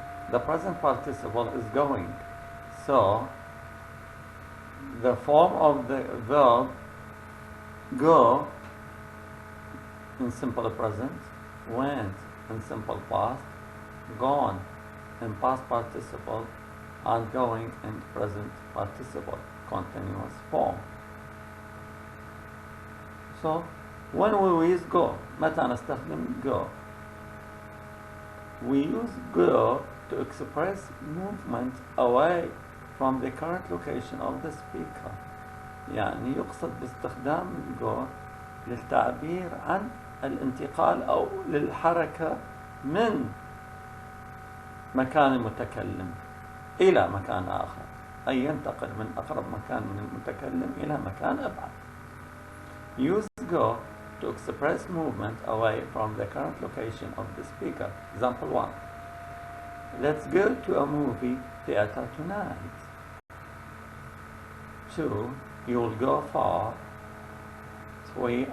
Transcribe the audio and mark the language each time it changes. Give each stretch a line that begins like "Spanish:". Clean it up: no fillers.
English: The present participle is going. So, the form of the verb go in simple present, went in simple past, gone in past participle, and going in present participle, continuous form. So, when we use go,
Arabic: متى نستخدم
English: go? We use go to express movement away from the current location of the speaker.
Arabic: يعني يقصد باستخدام go للتعبير عن الانتقال أو للحركة من مكان المتكلم إلى مكان آخر، أي ينتقل من أقرب مكان من المتكلم إلى مكان أبعد.
English: Use go to express movement away from the current location of the speaker. Example 1. Let's go to a movie theater tonight. 2. You'll go far. 3.